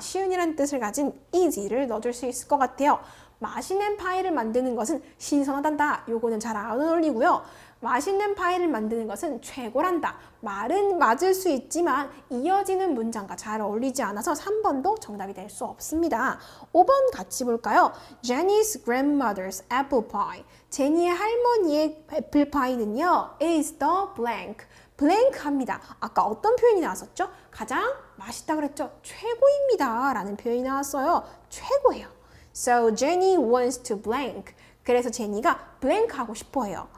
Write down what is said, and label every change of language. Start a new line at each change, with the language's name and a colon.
Korean: 쉬운이라는 뜻을 가진 easy를 넣어줄 수 있을 것 같아요. 맛있는 파이를 만드는 것은 신선하단다. 요거는 잘 안 어울리고요. 맛있는 파이를 만드는 것은 최고란다. 말은 맞을 수 있지만 이어지는 문장과 잘 어울리지 않아서 3번도 정답이 될 수 없습니다. 5번 같이 볼까요?
English: Jenny's grandmother's apple pie.
Korean: 제니의 할머니의 애플파이는요.
English: is the blank.
Korean: blank 합니다. 아까 어떤 표현이 나왔었죠? 가장 맛있다 그랬죠? 최고입니다. 라는 표현이 나왔어요. 최고예요.
English: So Jenny wants to blank.
Korean: 그래서 제니가 blank 하고 싶어 해요.